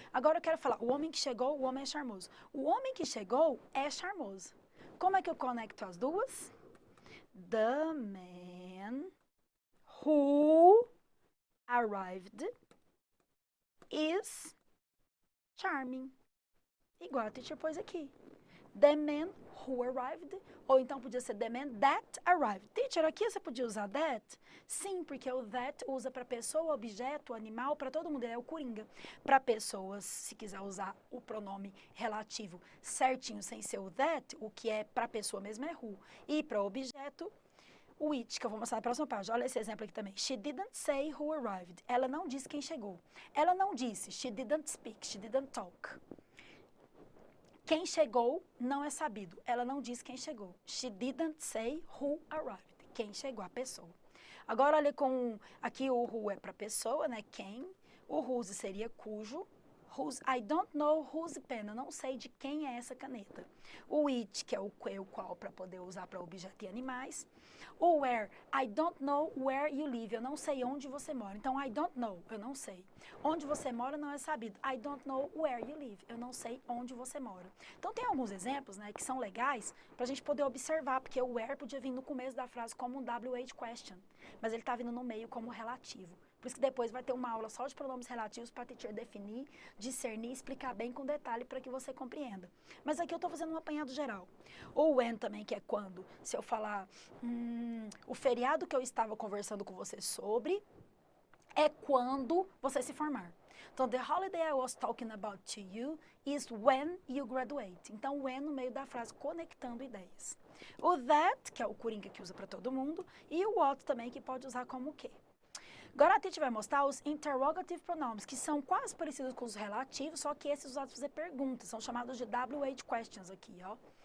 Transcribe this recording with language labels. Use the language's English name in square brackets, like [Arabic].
[Portuguese] Agora eu quero falar, o homem que chegou, o homem é charmoso. O homem que chegou é charmoso. Como é que eu conecto as duas? [English] The man who arrived is charming. [Portuguese] Igual a teacher pôs aqui. [English] The man who arrived, [Portuguese] ou então podia ser [English] the man that arrived. [Portuguese] Teacher, aqui você podia usar that? Sim, porque o that usa para pessoa, objeto, animal, para todo mundo, ele é o coringa. Para pessoas, se quiser usar o pronome relativo certinho, sem ser o that, o que é para pessoa mesmo é who. E para objeto, o it, que eu vou mostrar na próxima página. Olha esse exemplo aqui também. [English] She didn't say who arrived. [Portuguese] Ela não disse quem chegou. Ela não disse. [English] She didn't speak. She didn't talk. [Portuguese] Quem chegou não é sabido. Ela não disse quem chegou. [English] She didn't say who arrived. [Portuguese] Quem chegou, a pessoa. Agora, olha com... Aqui o who é para pessoa, né? Quem. O whose seria cujo. [English] Whose, I don't know whose pen. [Portuguese] Eu não sei de quem é essa caneta. O it, que é o qual para poder usar para objeto e animais. [English] O where, I don't know where you live. [Portuguese] Eu não sei onde você mora. Então, [English] I don't know, [Portuguese] eu não sei. Onde você mora não é sabido. [English] I don't know where you live. [Portuguese] Eu não sei onde você mora. Então, tem alguns exemplos, né, que são legais para a gente poder observar, porque o where podia vir no começo da frase como um WH question, mas ele está vindo no meio como relativo. Por isso que depois vai ter uma aula só de pronomes relativos para a teacher definir, discernir, explicar bem com detalhe para que você compreenda. Mas aqui eu estou fazendo um apanhado geral. O when também, que é quando, se eu falar, o feriado que eu estava conversando com você sobre é quando você se formar. Então, [English] the holiday I was talking about to you is when you graduate. [Portuguese] Então, when no meio da frase, conectando ideias. O that, que é o coringa que usa para todo mundo, e o what também, que pode usar como o quê. Agora a gente vai mostrar os interrogative pronouns, que são quase parecidos com os relativos, só que esses usados para fazer perguntas, são chamados de WH questions aqui, ó.